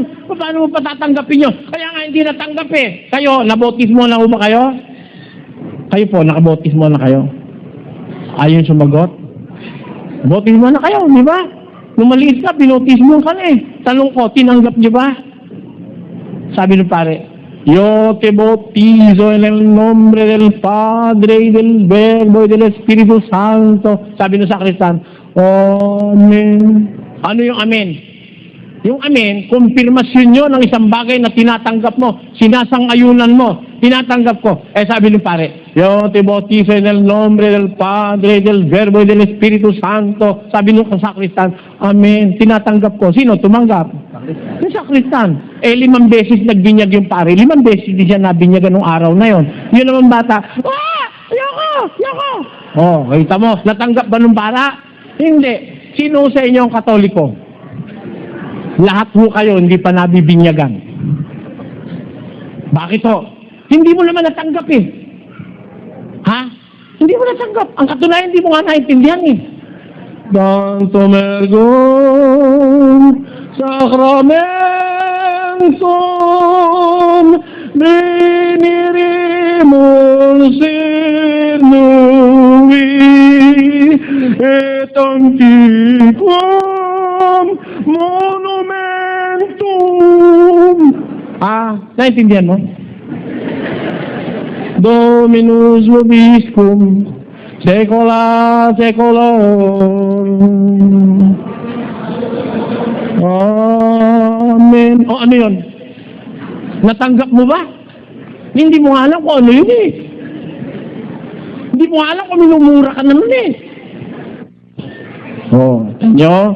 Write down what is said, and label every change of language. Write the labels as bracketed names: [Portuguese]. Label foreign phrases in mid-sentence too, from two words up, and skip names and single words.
[Filipino] Paano mo patatanggapin yun? Kaya nga hindi natanggap eh. Kayo, nabautismo na ba kayo? Kayo po, nakabautismo na kayo? Ayun sumagot? Bautismo na kayo, di ba? Nung maliit ka, binautismo ka na eh. Tanong ko, tinanggap niyo ba? Sabi ng pare, [Spanish] Yo te bautizo en el nombre del Padre y del Verbo y del Espíritu Santo. [Filipino] Sabi ng sakristan, Amen. Ano yung amen? Yung amen, kumpirmasyon nyo ng isang bagay na tinatanggap mo, sinasang-ayunan mo, tinatanggap ko. Sabi ng pare, [Spanish] Yo te bautizo en el nombre del Padre, del Verbo y del Espíritu Santo. [Filipino] Sabi ng sakristan, Amen. Tinatanggap ko. Sino tumanggap? Yung sakristan. 5 beses nagbinyag yung pare. 5 beses di siya nabinyagan nung araw na yon. Yun naman bata, Yoko! Yoko! Kita mo, natanggap ba nung para? Hindi. Sino sa inyo ang Katoliko? Lahat mo kayo hindi pa nabibinyagan. Bakit ho? Hindi mo naman natanggap eh. Ha? Hindi mo natanggap. Ang katunayan, hindi mo nga naintindihan eh. [Latin] Danto mergum sacramentum veniremur sinui et antiquam monumentum. [Filipino] Naintindihan mo? [Latin] Dominus vobiscum secula seculorum. [Filipino] Amen. Ano yun? Natanggap mo ba? Hindi mo alam kung ano yun eh. Hindi mo alam kung minumura ka naman eh. Nyo?